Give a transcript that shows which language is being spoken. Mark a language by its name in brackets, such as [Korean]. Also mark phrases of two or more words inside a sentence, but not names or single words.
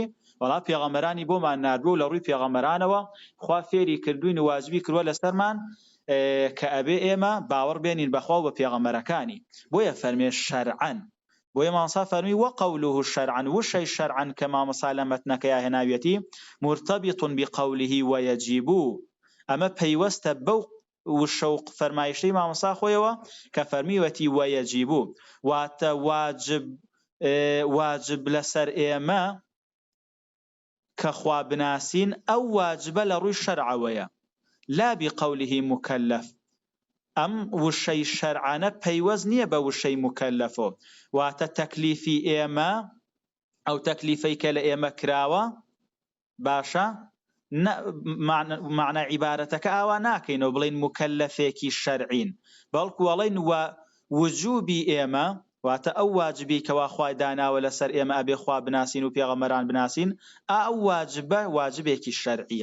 [Central Kurdish] وەڵا پێغەمبەرانی بۆمان ناردووە و لە ڕووی پێغەمبەرانەوە خوا فێری کردوین و واجبی کردووە لەسەرمان کە ئەبێ ئێمە باوەڕ بێنین بەخوا و بە پێغەمبەرەکانی. بۆیە فەرمێ شەرعەن. بۆیە مامۆستا فەرمی وەقەولوه شەرعەن، وشەی شەرعەن کە مامۆستا لە مەتنەکەیە هێناوێتی [Arabic] مرتبط بقوله ويجب. [Central Kurdish] ئەمە پەیوەستە بەو وشە و فەرمایشەی مامۆستا خۆیەوە کە فەرمیوەتی ويجب، واتە واجب لەسەر ئێمە کە خوا بناسین ئەو واجبە لە ڕووی شەرعەوەیە [Arabic] لا بقوله مكلف. [Central Kurdish] ئەم وشەی شەرعانە پەیوەست نییە بە وشەی مکەلەفۆ، واتە تەکلیفی ئێمە ئەو تەکلیفەی کە لە ئێمە کراوە باشە معنە عیبارەتەکە ئاوا ناکەینەوە بڵین مکەلەفێکی شەرعین، بەڵکو وەڵین وجوبی ئێمە واتە ئەو واجبی کەوا خوای داناوە لەسەر ئێمە ئەبێ خوا بناسین و پێغەمبەران بناسین ئەو واجبە واجبێکی شەرعیە.